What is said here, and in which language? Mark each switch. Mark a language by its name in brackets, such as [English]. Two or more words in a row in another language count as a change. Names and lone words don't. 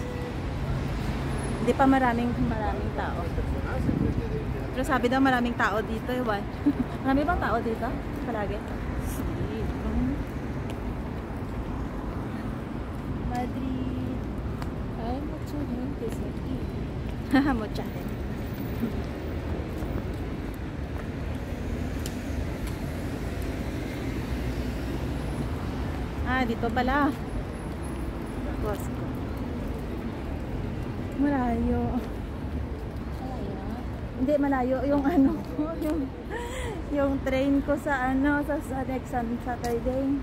[Filipino] Hindi pa maraming tao. Pero sabi daw maraming tao dito, Iwan. Marami bang tao dito? Palagi? Madrid. [Spanish] Ay, mucho gente aquí. Mucha gente. [Filipino] Dito pala. Costco. Malayo. Hindi malayo yung ano, yung train ko sa ano sa next Saturday.